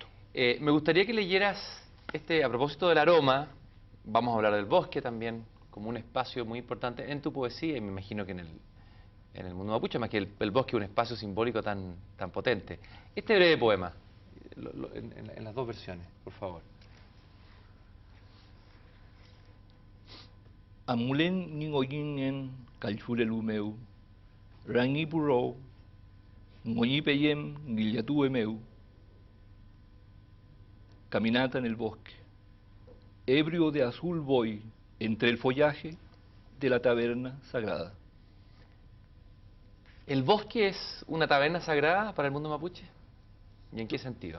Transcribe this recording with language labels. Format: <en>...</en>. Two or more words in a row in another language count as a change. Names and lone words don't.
<es>Me gustaría que leyeras, a propósito del aroma, vamos a hablar del bosque también, como un espacio muy importante en tu poesía, y me imagino que en el mundo mapuche, más que el bosque es un espacio simbólico tan potente. Este breve poema, en las dos versiones, por favor.</es> <arn>Amulen ningoyingen calchurelu meu, rangi puro, ngoñi peyem guillatue meu.</arn> <es>Caminata en el bosque, ebrio de azul voy entre el follaje de la taberna sagrada. ¿El bosque es una taberna sagrada para el mundo mapuche? ¿Y en qué sentido?</es>